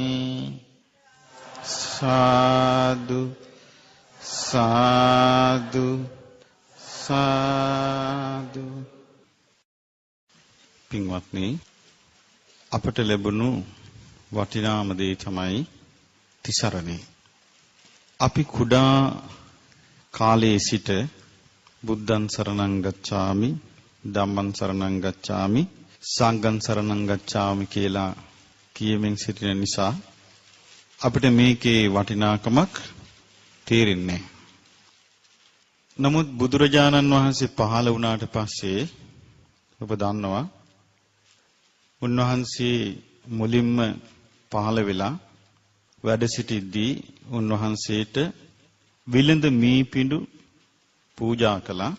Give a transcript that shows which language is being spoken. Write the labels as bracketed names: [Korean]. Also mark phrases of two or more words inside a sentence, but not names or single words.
[Sinhala] සාදු සාදු සාදු. පින්වත්නි, අපට ලැබුණු වටිනාම දේ තමයි තිසරණේ. අපි කුඩා කාලයේ සිට [Pali] බුද්ධං සරණං ගච්ඡාමි, ධම්මං සරණං ගච්ඡාමි, සංඝං සරණං ගච්ඡාමි [Sinhala] කියලා කියමින් සිටින නිසා අපිට මේකේ වටිනාකමක් තේරෙන්නේ නැහැ. නමුත් බුදුරජාණන් වහන්සේ පහළ වුණාට පස්සේ ඔබ දන්නවා උන්වහන්සේ මුලින්ම පහළ වෙලා වැඩ සිටිද්දී උන්වහන්සේට විලඳ මී පිඬු පූජා කළා.